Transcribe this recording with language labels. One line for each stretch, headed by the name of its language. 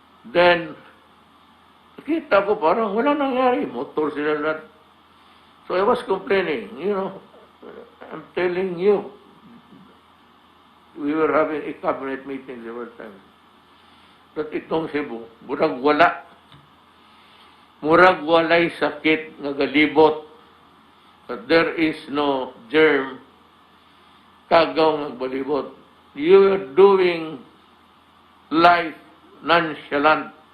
Filipino: Then, nakita ko parang wala nangyari. Motor sila lahat.
English: So I was complaining, I'm telling you, we were having a cabinet meeting several times.
Cebuano: That itong Cebu, murag wala. Murag walay sakit nga galibot.
English: But there is no germ
Cebuano: kagaw nga balibot.
English: You are doing life nonchalant.